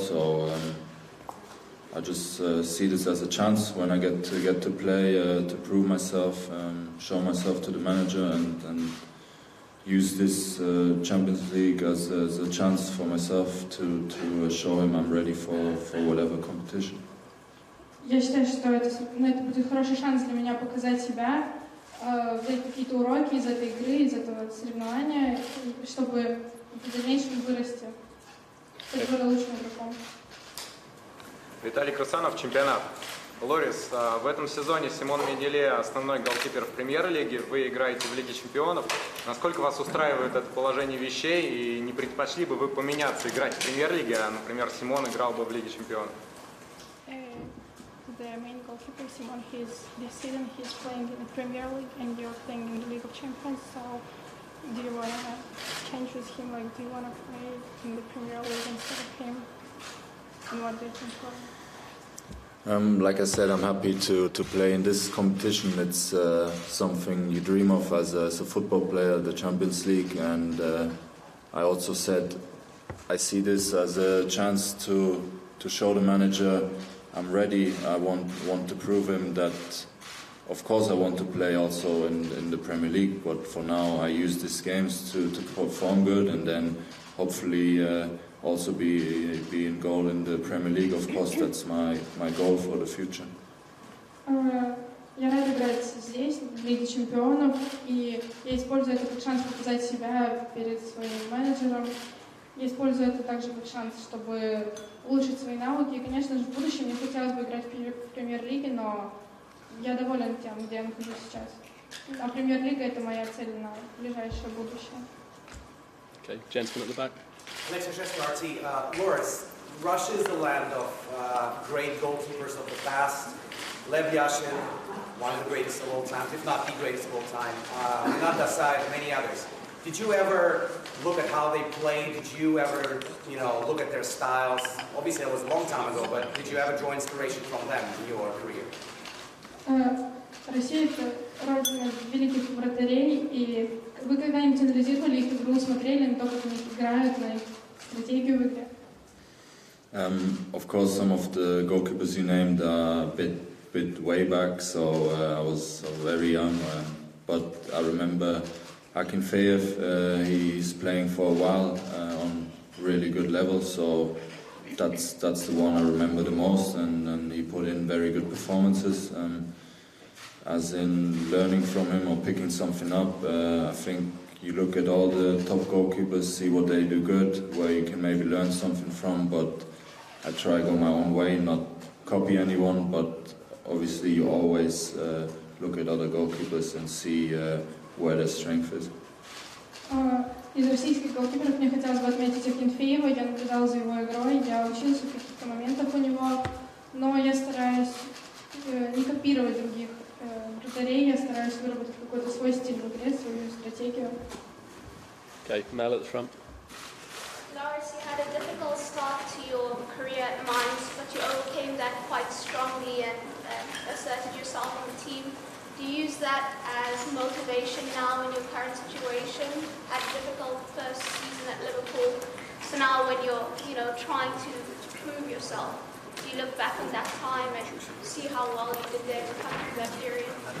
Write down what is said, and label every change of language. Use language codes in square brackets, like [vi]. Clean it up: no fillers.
[en] So I just see this as a chance when I get to play, to prove myself, show myself to the manager, and use this Champions League as a chance for myself to show him I'm ready for whatever competition. [ru] Я считаю, что это будет хороший шанс для меня показать себя, взять какие-то уроки из этой игры, из этого соревнования, чтобы в дальнейшем вырасти, стать более лучшим игроком. Виталий Красанов, чемпионат. Лорис, в этом сезоне Симон Менделе основной голкипер в премьер-лиге, вы играете в Лиге чемпионов. Насколько вас устраивает это положение вещей, и не предпочли бы вы поменяться, играть в премьер-лиге, а, например, Симон играл бы в Лиге чемпионов? [en] The main goalkeeper, Simon, this season he's playing in the Premier League and you're playing in the League of Champions, so do you want to change with him, like do you want to play in the Premier League instead of him? And what do you think for him? Like I said, I'm happy to play in this competition. It's something you dream of as a football player, the Champions League, and I also said I see this as a chance to show the manager I'm ready. I want to prove him that, of course, I want to play also in the Premier League, but for now I use these games to perform good, and then hopefully also be in goal in the Premier League. Of course, that's my goal for the future. [ru] Я рада играть здесь, в Лиге чемпионов, и я использую это как шанс показать себя перед своим менеджером. Я использую это также как шанс, чтобы улучшить свои навыки. И, конечно же, в будущем мне хотелось бы играть в премьер-лиге, но я доволен тем, где я нахожусь сейчас. А премьер-лига – это моя цель на ближайшее будущее. [en] Okay, gentleman at the back. Next question, RT. Loris, Russia is the land of great goalkeepers of the past. Lev Yashin, one of the greatest of all time, if not the greatest of all time. Renat Dasai, and many others. Did you ever look at how they played? Did you ever, look at their styles? Obviously, that was a long time ago, but did you ever draw inspiration from them in your career? [ru] Россия – это родина великих вратарей, и вы когда-нибудь анализировали их игру, смотрели на то, как они играют, на их стратегию в игре? [en] Of course, some of the goalkeepers you named are a bit way back, so I was very young. But I remember Akinfeev, he's playing for a while on really good level, so that's the one I remember the most, and he put in very good performances. As in learning from him or picking something up, I think you look at all the top goalkeepers, see what they do good, where you can maybe learn something from, but I try to go my own way, not copy anyone, but obviously you always look at other goalkeepers and see where their strength is. [ru] Из российских голкиперов мне хотелось бы отметить Акинфеева. Я наблюдала за его игрой, я учился в каких-то моментах у него, но я стараюсь не копировать других вратарей, я стараюсь выработать какой-то свой стиль в игре, свою стратегию. [en] Okay, Mel at the front. Lars, you had a difficult start to your career at Mainz, but you overcame that quite strongly and asserted yourself on the team. Do you use that as motivation now in your current situation? Had a difficult first season at Liverpool, so now when you're trying to prove yourself, do you look back on that time and see how well you did there to come through that period?